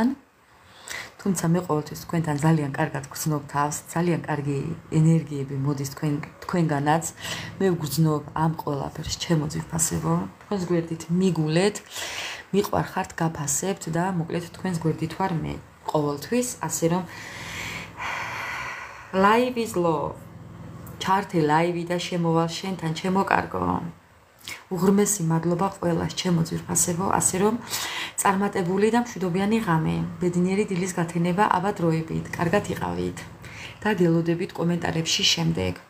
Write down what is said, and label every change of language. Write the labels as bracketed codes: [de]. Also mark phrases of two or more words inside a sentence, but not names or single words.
[ka] თუმცა მე ყოველთვის თქვენთან ძალიან კარგად გრძნობ თავს, ძალიან კარგი ენერგიები მოდის თქვენგანაც. მე ვგრძნობ ამ ყველაფერს, ჩემო ძვირფასებო. თქვენს გვერდით მიგულეთ, მიყვარხართ, გაფასებთ და მოკლედ თქვენს გვერდით ვარ მე ყოველთვის, ასე რომ [en] live is love. [ka] ჩართე ლაივი და შემოვალ შენთან, ჩემო კარგო. უღრმესი მადლობა ყველას, ჩემო ძვირფასებო, ასე რომ წარმატებული და მშვიდობიანი ღამე, ბედნიერი დილის გათენება აბა დროებით, კარგად იყავით და გელოდებით კომენტარებში შემდეგ.